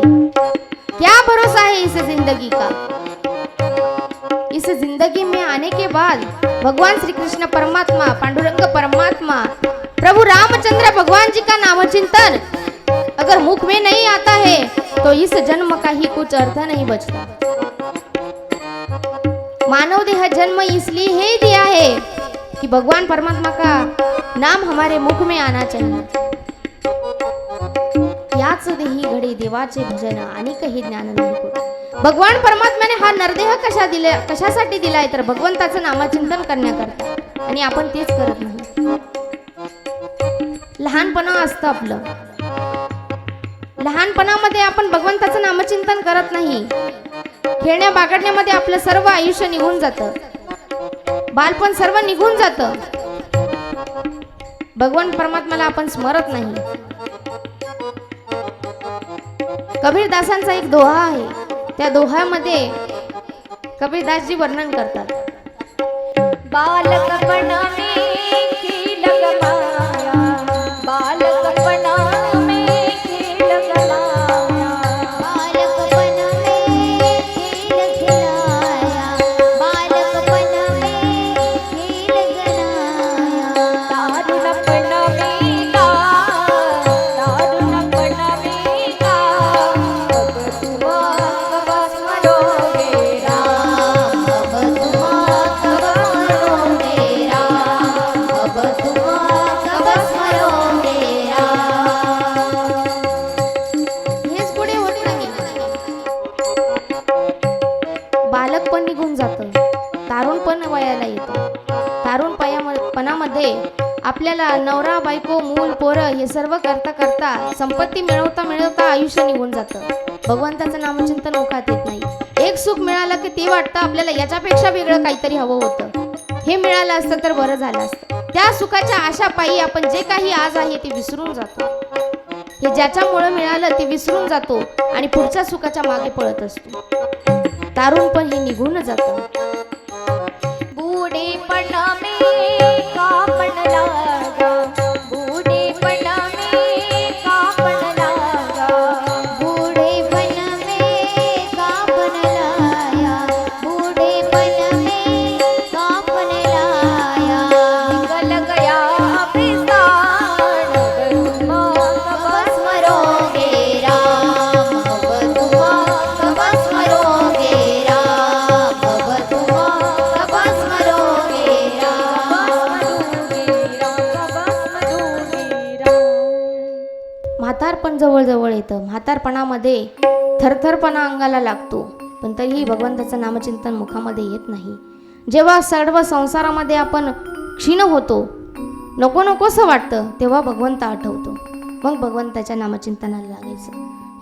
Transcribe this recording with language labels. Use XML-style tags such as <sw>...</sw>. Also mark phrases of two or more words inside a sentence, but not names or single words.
<hi>क्या भरोसा है इस जिंदगी का. इस जिंदगी में आने के बाद भगवान श्री कृष्ण परमात्मा, पांडुरंग परमात्मा, प्रभु रामचंद्र भगवान जी का नाम चिंतन अगर मुख में नहीं आता है तो इस जन्म का ही कुछ अर्थ नहीं बचता. मानव देह जन्म इसलिए ही दिया है कि भगवान परमात्मा का नाम हमारे मुख में आना चाहिए.</hi> <mr>याच देही घडे देवाचे भजन आणि काही ज्ञान नाही होत. भगवान परमात्म्याने हा नरदेह कशासाठी दिलाय तर भगवंताचं नामचिंतन करण्याकरता, आणि आपण तेच करत नाही. लहानपणा असतं आपलं, लहानपणामध्ये आपण भगवंताचं नामचिंतन करत नाही. खेळण्या बागडण्यामध्ये आपलं सर्व आयुष्य निघून जातं, बालपण सर्व निघून जातं. भगवान परमात्म्याला आपण स्मरत नाही. कबीरदासांचा एक दोहा आहे, त्या दोह्यामध्ये कबीरदासजी वर्णन करतात.</mr> <hi>बालकपण में खेल गमाया, बालकपण में खेल गमाया, बालकपन में खेल खिलाया, बालकपन में खेल गलाया, तारुणपण में का, तारुणपण में का, अब तुम कब स्मरोगे राम अब तुम कब स्मरोगे राम, अब तुम कब स्मरोगे राम.</hi> <mr>हेच पुढे होत नाही. बालकपण निघून जातं, तारुणपण वयाला येतं. तारुणपणामध्ये आपल्याला नवरा बायको मूल पोरं हे सर्व करता करता संपत्ती मिळवता मिळवता आयुष्य निघून जातं. भगवंताचं नामचिंतन मुखात येत नाही. एक सुख मिळालं की ते वाटतं आपल्याला याच्यापेक्षा वेगळं काहीतरी हवं होतं, हे मिळालं असतं तर बरं झालं असतं. त्या सुखाच्या आशापायी आपण जे काही आज आहे ते विसरून जातो. हे ज्याच्यामुळे मिळालं ते विसरून जातो आणि पुढच्या सुखाच्या मागे पळत असतो. तारुणपण हे निघून जातं.</mr> <hi>बूढ़ेपन में कापण लागा, बूढ़ेपण में कापण लागा, बूढ़ेपन में कापन लाया, बूढ़ेपन में कापन लाया, निकल गया विसान, तुम कब स्मरोगे राम, अब तुम कब स्मरोगे राम, अब तुम कब स्मरोगे राम.</hi> <mr>म्हातारपण जवळ जवळ येतं. म्हातारपणामध्ये थरथरपणा अंगाला लागतो, पण तरीही भगवंताचं नामचिंतन मुखामध्ये येत नाही. जेव्हा सर्व संसारामध्ये आपण क्षीण होतो, नको नकोसं वाटतं, तेव्हा भगवंत आठवतो, मग भगवंताच्या नामचिंतनाला लागायचं.</mr>